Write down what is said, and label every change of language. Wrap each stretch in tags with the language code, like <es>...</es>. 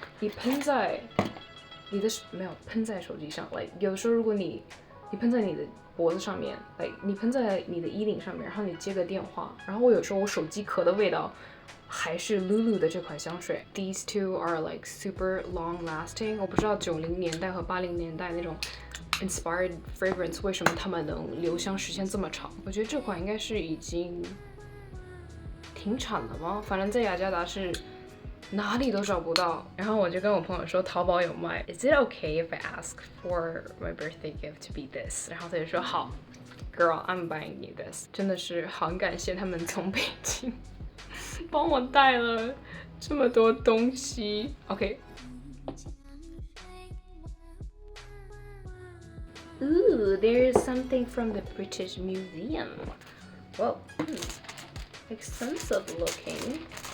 <zh>你喷在你的没有喷在手机上 ，like 有的时候如果你喷在你的脖子上面 ，like 你喷在你的衣领上面，然后你接个电话，然后我有时候我手机壳的味道还是 LouLou 的这款香水。</zh> <en>These two are like super long lasting.</en> <zh>我不知道90年代和80年代那种 inspired fragrance 为什么它们能留香时间这么长？我觉得这款应该是已经停产了吗？反正在雅加达是哪里都找不到。然后我就跟我朋友说淘宝有卖。</zh> <en>Is it okay if I ask for my birthday gift to be this？</en> <zh>然后他就说好</zh> <en>，Girl, I'm buying you this。</en> <zh>真的是很感谢他们从北京帮我带了这么多东西。</zh> <en>OK。 Ooh, there is something from the British Museum. Whoa, expensive looking.</en>